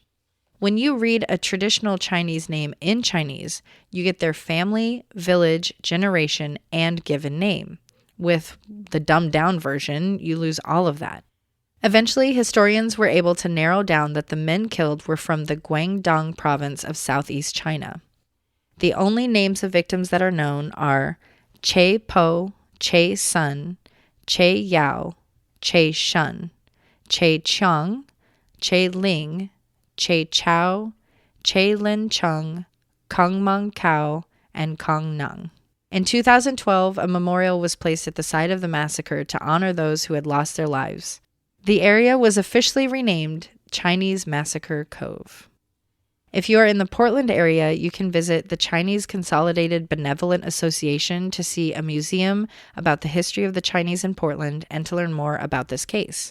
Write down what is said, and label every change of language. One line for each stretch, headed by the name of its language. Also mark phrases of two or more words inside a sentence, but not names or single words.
English: When you read a traditional Chinese name in Chinese, you get their family, village, generation, and given name. With the dumbed-down version, you lose all of that. Eventually, historians were able to narrow down that the men killed were from the Guangdong province of southeast China. The only names of victims that are known are Che Po, Che Sun, Che Yao, Che Shun, Che Cheng, Che Ling, Che Chao, Che Lin Chung, Kong Meng Kao, and Kong Nung. In 2012, a memorial was placed at the site of the massacre to honor those who had lost their lives. The area was officially renamed Chinese Massacre Cove. If you are in the Portland area, you can visit the Chinese Consolidated Benevolent Association to see a museum about the history of the Chinese in Portland and to learn more about this case.